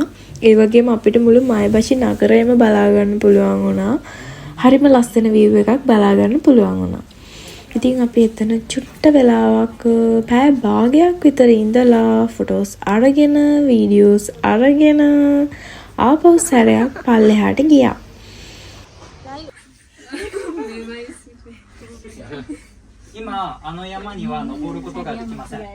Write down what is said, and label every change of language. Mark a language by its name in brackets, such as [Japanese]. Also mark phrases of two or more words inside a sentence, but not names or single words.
[Sinhala] ඒ වගේම අපිට මුළු මයබෂි නගරයම බලා ගන්න පුළුවන් වුණා. හරිම ලස්සන view එකක් බලා ගන්න පුළුවන් වුණා. ඉතින් අපි එතන චුට්ට වෙලාවක් පැය භාගයක් විතර ඉඳලා ෆොටෝස් අරගෙන, වීඩියෝස් අරගෙන ආපහු සැරයක් පල්ලෙහාට ගියා. [Japanese] 今あの山には登ることができません。